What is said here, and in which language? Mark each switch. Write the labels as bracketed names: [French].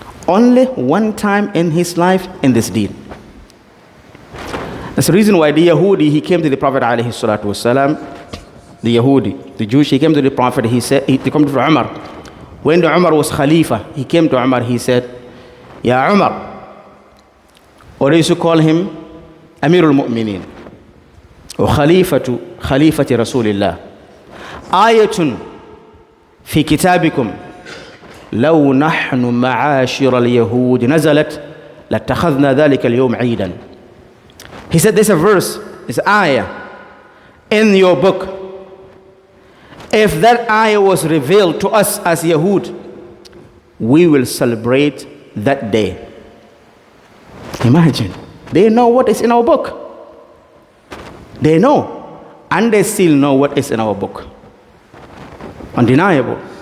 [English] only one time in his life in this deed. That's the reason why the Yahudi, he came to the Prophet alayhi salatu wasalam, the Yahudi, the Jewish, he came to the Prophet, he said, he came to Umar. When the Umar was Khalifa, he came to Umar, he said, Ya Umar, or they used to call him Amirul Mu'mineen, or Khalifati Rasulillah. [Arabic] Ayatun fi kitabikum, لو نحن معاشر اليهود نزلت لاتخذنا ذلك اليوم عيدا. [English] He said there's a verse, it's ayah in your book. If that ayah was revealed to us as Yahud, we will celebrate that day. Imagine, they know what is in our book. They know, and they still know what is in our book. Undeniable.